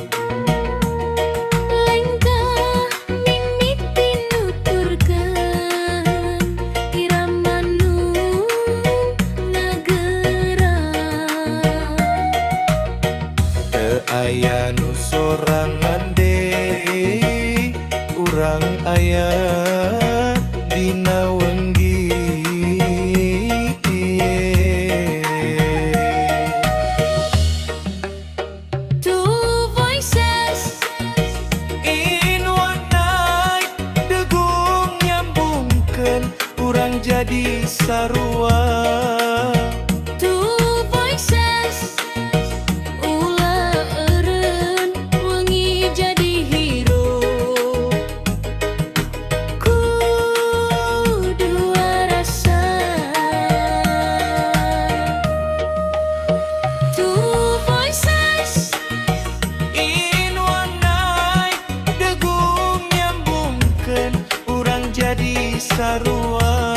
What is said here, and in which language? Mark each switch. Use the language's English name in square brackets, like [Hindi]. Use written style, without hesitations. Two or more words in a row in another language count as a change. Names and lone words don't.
[Sundanese] Lengkah mimiti nuturkeun irama nu ngageurang. Teu aya nu sorangan deui urang aya dina wengi ieu. [English] Two voices In one night, [Sundanese] degung nyambungkeun urang jadi sarua. [English] Two voices [Sundanese] ulah eureun wengi jadi hirup ku dua rasa. [English] Two voices In one night, [Sundanese] degung nyambungkeun urang jadi sarua.